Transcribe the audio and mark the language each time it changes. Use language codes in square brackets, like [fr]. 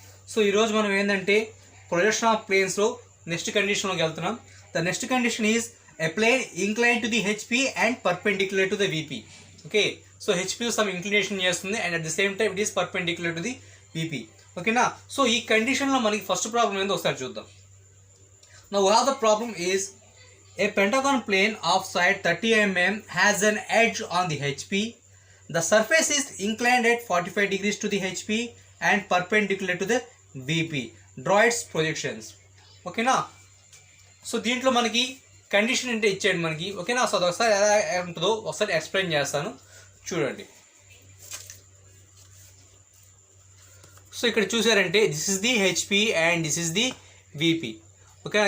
[te] So ఈరోజు మనం ఏంటంటే ప్రొజెక్షన్ ఆఫ్ ప్లేన్స్లో నెక్స్ట్ కండిషన్లోకి వెళ్తున్నాం. [en] The next condition is a plane incline to the HP and perpendicular to the VP. Okay, so HP some inclination చేస్తుంది and at the same time it is perpendicular to the VP. ఓకేనా? [te] So ఈ కండిషన్లో మనకి first problem ఏందో ఒకసారి చూద్దాం. [en] Now one of the problem is a pentagon plane of side 30 mm has an edge on the HP. The surface is inclined at 45 degrees to the HP and perpendicular to the VP. Draw its projections. [te] ఓకేనా? So దీంట్లో మనకి condition అంటే ఇచ్చాడు మనకి. ఓకేనా? So అదొకసారి ఎలా ఉంటుందో ఒకసారి ఎక్స్ప్లెయిన్ చేస్తాను, చూడండి. సో ఇక్కడ చూసారంటే [en] This is the HP and this is the VP. ఓకేనా?